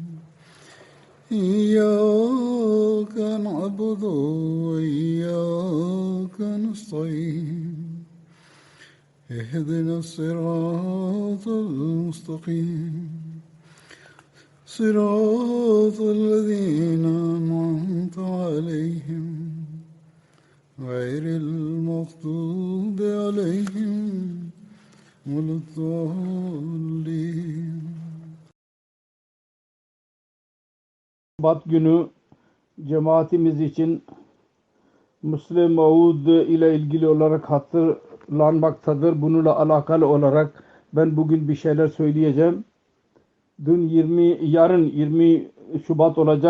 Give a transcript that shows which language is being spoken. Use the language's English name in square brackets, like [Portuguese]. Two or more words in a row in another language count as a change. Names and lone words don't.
[Arabic] إياك نعبد وإياك نستعين اهدنا الصراط المستقيم صراط الذين أنعمت عليهم غير المغضوب عليهم ولا الضالين. [Turkish] Şubat günü cemaatimiz için Müslim Maud ile ilgili olarak hatırlanmaktadır. Bununla alakalı olarak ben bugün bir şeyler söyleyeceğim. Yarın 20 Şubat olacak.